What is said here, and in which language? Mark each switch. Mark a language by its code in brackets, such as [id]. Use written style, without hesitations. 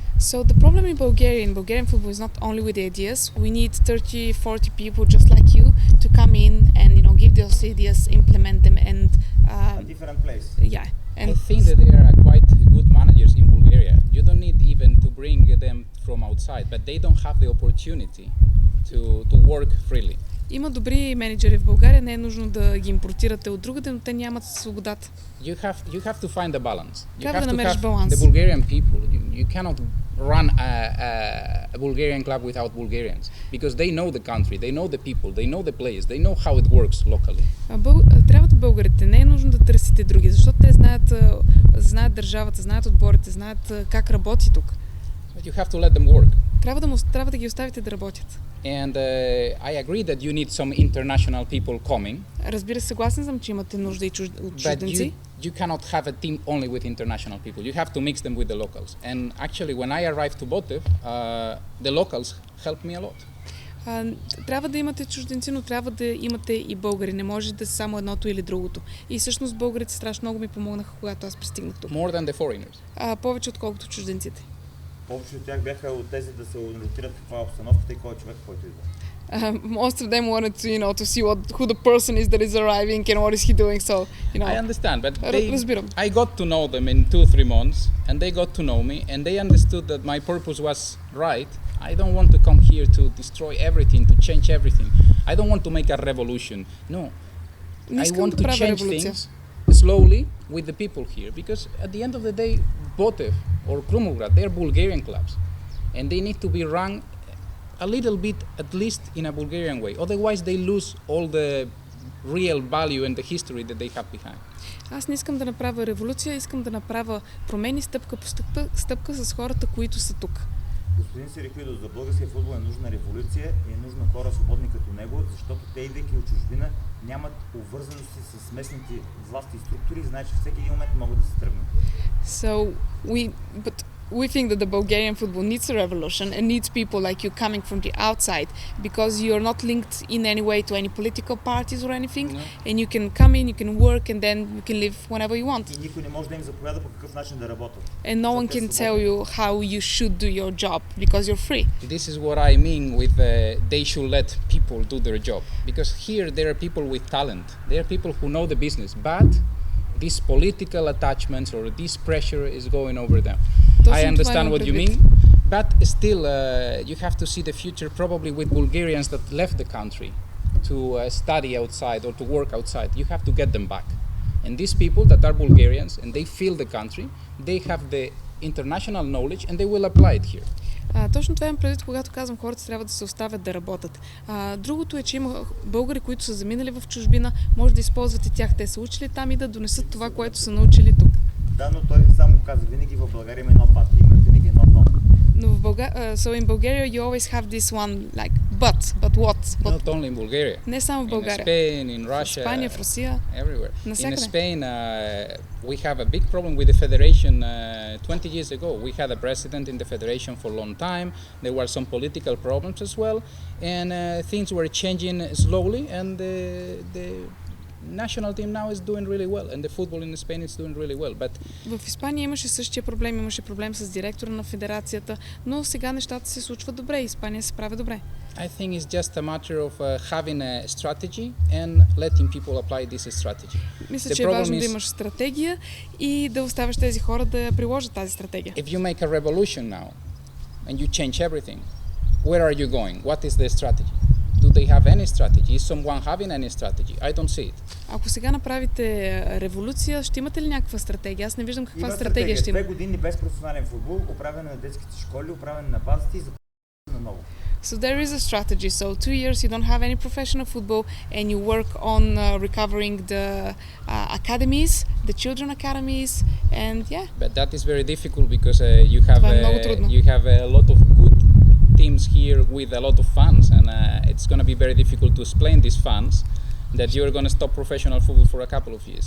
[en] So the problem in Bulgarian football is not only with the ideas. We need 30-40 people just like you to come in and give those ideas, implement them and A different place. Yeah. And I think that there are quite good managers in Bulgaria. You don't need even to bring them from outside, but they don't have the opportunity to work freely. [bg] Има добри менеджери в България, не е нужно да ги импортирате от другаде, но те нямат свободата. [en] You have to find the balance. [bg] Трябва да намериш баланс. [en] The Bulgarian people. You cannot run a Bulgarian club without Bulgarians because they know the country, they know the people, they know the place, they know how it works locally. [bg] Трябват българите, не е нужно да търсите други, защото те знаят държавата, знаят отборите, знаят как работи тук. [en] But you have to let them work. [bg] Трябва да ги оставите да работят. [en] And I agree that you need some international people coming. [bg] Разбира се, съгласен съм, че имате нужда и от чужденци. [en] You cannot have a team only with international people. You have to mix them with the locals. And actually, when I arrived to Botev, the locals helped me a lot. [bg] Трябва да имате чужденци, но трябва да имате и българи. Не може да са само едното или другото. И всъщност българите страшно много ми помогнаха, когато аз пристигнах тук. [en] More than the foreigners. [bg] Повече отколкото чужденците. Повече от тях бяха от тези да се ориентират каква е обстановката и кой е човек, който идва. [en] Most of them wanted to see who the person is that is arriving and what is he doing. So, I understand, but [bg] разбирам. [en] I got to know them in 2-3 months, and they got to know me, and they understood that my purpose was right. I don't want to come here to destroy everything, to change everything. I don't want to make a revolution. No, I want to change things slowly with the people here, because at the end of the day, Botev or Krumograd, they are Bulgarian clubs, and they need to be run a little bit, at least in a Bulgarian way. Otherwise, they lose all the real value and the history that they have behind. [bg] Аз не искам да направя революция, искам да направя промени стъпка по стъпка с хората, които са тук. Господин Серехидо, за българския футбол е нужна революция и е нужна хора свободни като него, защото те, идвайки от чужбина, нямат обвързаности с местните власти и структури и знаят, че всеки един момент могат да се тръгнат. [en] We think that the Bulgarian football needs a revolution and needs people like you coming from the outside because you're not linked in any way to any political parties or anything. No. And you can come in, you can work and then you can live whenever you want. [bg] И никой не може да им заповяда по какъв начин да работят. [en] And no one can tell you how you should do your job because you're free. This is what I mean with they should let people do their job, because here there are people with talent. There are people who know the business, but these political attachments or this pressure is going over them. I understand what you mean, but still you have to see the future probably with Bulgarians that left the country to study outside or to work outside. You have to get them back. And these people that are Bulgarians and they feel the country, they have the international knowledge and they will apply it here. [bg] Точно това имам предвид, когато казвам, хората трябва да се оставят да работят. Другото е, че има българи, които са заминали в чужбина, може да използвате тях. Те са учили там и да донесат това, което са научили тук. Да, но той само каза, винаги в България има едно пат, има винаги едно дно. Но в [en] so in Bulgaria you always have this one like but what? Not only in Bulgaria. [bg] Не само в България. [en] In Spain, in Russia. [bg] В Испания, в Русия. [en] Everywhere. [bg] Насякъде. [en] In Spain, we have a big problem with the federation. 20 years ago, we had a president in the federation for a long time. There were some political problems as well, and things were changing slowly. And the national team now is doing really well, and the football in Spain is doing really well. But [bg] в Испания имаше същия проблем, имаше проблем с директора на федерацията, но сега нещата се случват добре, Испания се справя добре. [en] I think it's just a matter of having a strategy and letting people apply this strategy. [bg] Мисля, че е важно да имаш стратегия и да оставяш тези хора да приложат тази стратегия. [en] If you make a revolution now and you change everything, where are you going? What is the strategy? Do they have any strategy? Is someone having any strategy? I don't see it. [bg] Ако сега направите революция, ще имате ли някаква стратегия? Аз не виждам каква стратегия ще има. 2 години без професионален футбол, управяне на детските школи, управяне на базите и започване на ново. [en] So there is a strategy. So 2 years you don't have any professional football and you work on recovering the academies, the children academies, and yeah. But that is very difficult because you have [bg] Това е много трудно. [en] you have a lot of good teams here with a lot of fans, and it's going to be very difficult to explain these fans that you're going to stop professional football for a couple of years.